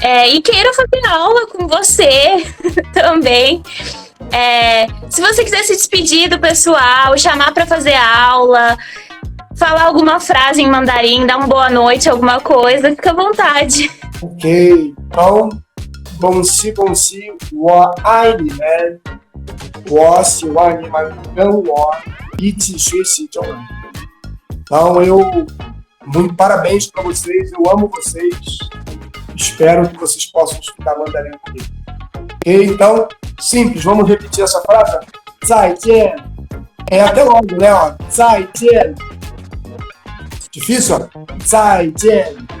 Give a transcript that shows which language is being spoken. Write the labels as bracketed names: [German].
[Portuguese] E queira fazer aula com você também. Se você quiser se despedir do pessoal, chamar para fazer aula, falar alguma frase em mandarim, dar uma boa noite, alguma coisa, fica à vontade. Ok, então [Chinese] 恭喜恭喜，我爱你们，我希望你们跟我一起学习中文。 [Portuguese] Então, muito parabéns para vocês, eu amo vocês, espero que vocês possam estudar mandarim comigo. Ok? Então, simples, vamos repetir essa frase? [Chinese] 再见. [Portuguese] É até logo, né? Ó, 再见.Difícil, ó? 再见.